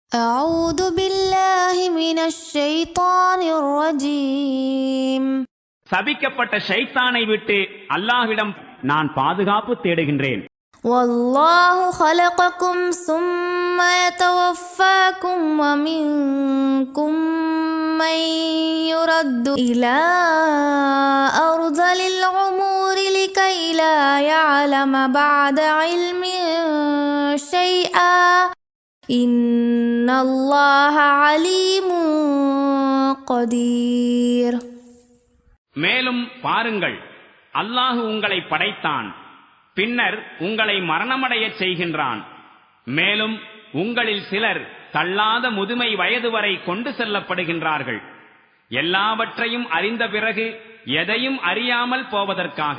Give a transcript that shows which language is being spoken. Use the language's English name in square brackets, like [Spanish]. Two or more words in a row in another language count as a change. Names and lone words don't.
[Arabic] أعوذ بالله من الشيطان الرجيم. [Tamil] சபிக்கப்பட்ட ஷைத்தானை விட்டு அல்லாஹ்விடம் நான் பாதுகாப்பு தேடுகின்றேன். [Arabic] والله خلقكم ثم يتوفاكم ومنكم من يرد إلى أرذل العمر لكي لا يعلم بعد علم شيئا إن الله عليم قدير. [Tamil] மேலும் பாருங்கள், அல்லாஹ் உங்களை படைத்தான், பின்னர் உங்களை மரணமடையச் செய்கின்றான். மேலும் உங்களில் சிலர் தள்ளாத முதுமை வயது வரை கொண்டு செல்லப்படுகின்றார்கள். எல்லாவற்றையும் அறிந்த பிறகு எதையும் அறியாமல் போவதற்காக.